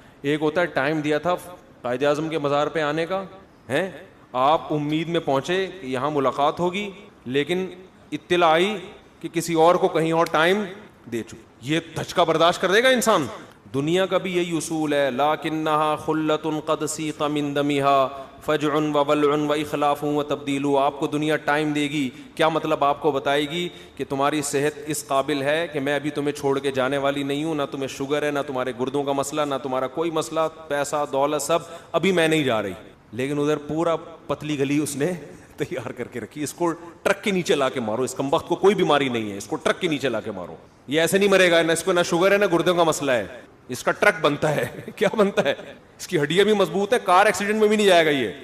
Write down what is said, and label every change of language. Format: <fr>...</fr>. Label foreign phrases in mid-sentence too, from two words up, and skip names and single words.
<ur>ایک ہوتا ہے ٹائم دیا تھا قائد اعظم کے مزار پہ آنے کا ہے, آپ امید میں پہنچے کہ یہاں ملاقات ہوگی, لیکن اطلاع آئی کہ کسی اور کو کہیں اور ٹائم دے چکے. یہ دھچکا برداشت کر دے گا انسان. دنیا کا بھی یہی اصول ہے,</ur> <ar>لاکنھا خلۃ قد سیق من دمھا فجع وولع واخلاف وتبدیل.</ar> <ur>آپ کو دنیا ٹائم دے گی, کیا مطلب آپ کو بتائے گی کہ تمہاری صحت اس قابل ہے کہ میں ابھی تمہیں چھوڑ کے جانے والی نہیں ہوں, نہ تمہیں شوگر ہے, نہ تمہارے گردوں کا مسئلہ, نہ تمہارا کوئی مسئلہ, پیسہ دولت سب, ابھی میں نہیں جا رہی. لیکن ادھر پورا پتلی گلی اس نے تیار کر کے رکھی, اس کو ٹرک کے نیچے لا کے مارو, اس کمبخت کو کوئی بیماری نہیں ہے, اس کو ٹرک کے نیچے لا کے مارو, یہ ایسے نہیں مرے گا, نہ اس کو نہ شوگر ہے نہ گردوں کا مسئلہ ہے, اس کا ٹرک بنتا ہے کیا بنتا ہے, اس کی ہڈیاں بھی مضبوط ہے,</ur> <en>car accident</en> <ur>میں بھی نہیں جائے گا یہ.</ur>